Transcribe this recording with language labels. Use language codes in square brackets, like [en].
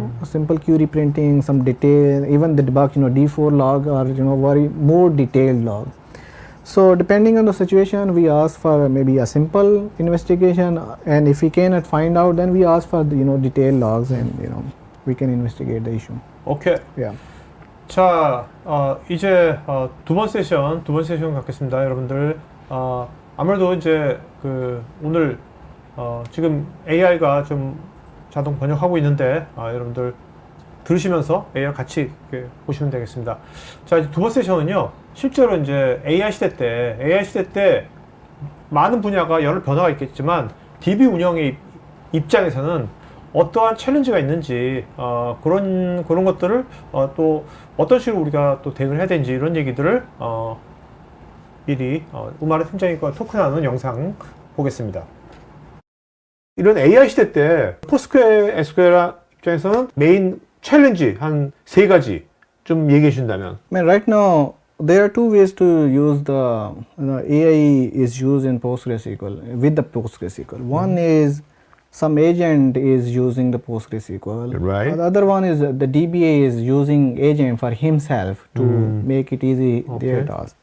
[en] Simple query printing, some detail, even the debug D4 log or very more detailed log. So depending on the situation, we ask for maybe a simple investigation, and if we cannot find out, then we ask for the detailed logs, and we can investigate the issue. [ko] 오케이. [en] Yeah. [ko] 자, 이제 두 번 세션 갖겠습니다, 여러분들. 아무래도 이제 오늘 지금 AI가 좀 자동 번역하고 있는데 여러분들 들으시면서 AI 같이 보시면 되겠습니다. 자, 이제 두 번 세션은요, 실제로 이제 AI 시대 때 많은 분야가 여러 변화가 있겠지만 DB 운영의 입장에서는 어떠한 챌린지가 있는지 그런 것들을 또 어떤 식으로 우리가 또 대응을 해야 되는지 이런 얘기들을 미리 우마르 팀장님과 토크 나누는 영상 보겠습니다. 이런 AI 시대 때 PostgreSQL 입장에서는 메인 챌린지 한 3가지 좀 얘기해 주신다면. [en] Right now there are two ways to use the AI is used in PostgreSQL with the PostgreSQL. One is some agent is using the PostgreSQL. Right. The other one is the DBA is using agent for himself to make it easy their task.